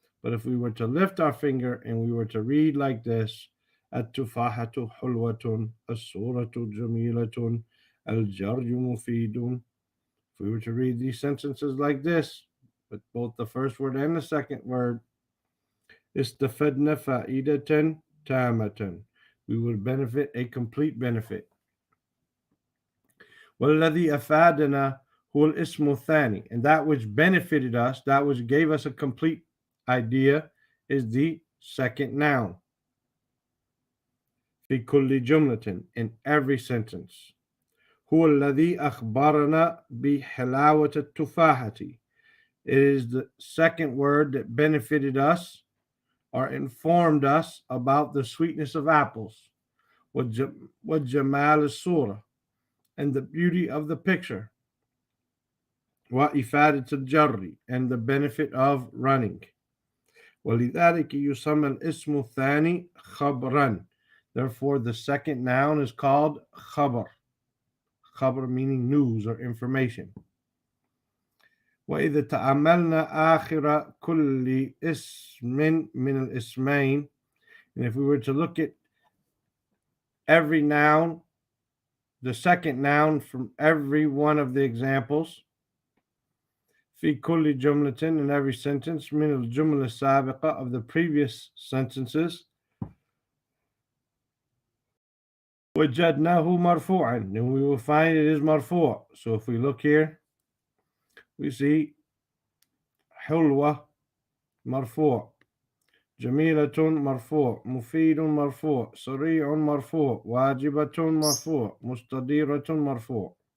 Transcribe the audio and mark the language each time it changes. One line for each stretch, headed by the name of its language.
English: But if we were to lift our finger and we were to read like this,
Arabic: التفاحة حلوة السورة جميلة الجري مفيد.
English: If we were to read these sentences like this, with both the first word and the second word,
Arabic: استفدنا فائدة تامة.
English: We would benefit a complete benefit.
Arabic: والذي أفادنا هو الاسم الثاني.
English: And that which benefited us, that which gave us a complete idea, is the second noun.
Arabic: في كل جملة,
English: in every sentence.
Arabic: هو الذي أخبرنا بحلاوة التفاحة.
English: It is the second word that benefited us or informed us about the sweetness of apples.
Arabic: وجمال الصورة,
English: and the beauty of the picture.
Arabic: وإفادة الجري,
English: and the benefit of running.
Arabic: ولذلك يسمى الاسم الثاني خبرا.
English: Therefore, the second noun is called khabr. Khabr meaning news or information.
Arabic: وإذا تأملنا آخر كل اسم من الاسمين.
English: And if we were to look at every noun, the second noun from every one of the examples,
Arabic: في كل جملة,
English: in every sentence,
Arabic: من الجملة السابقة,
English: of the previous sentences,
Arabic: وجدناه مرفوعا,
English: and we will find it is مرفوع. So if we look here, we see
Arabic: حلوة مرفوع, جميلة مرفوع, مفيد مرفوع, سريع مرفوع, واجبة مرفوع, مستديرة مرفوع.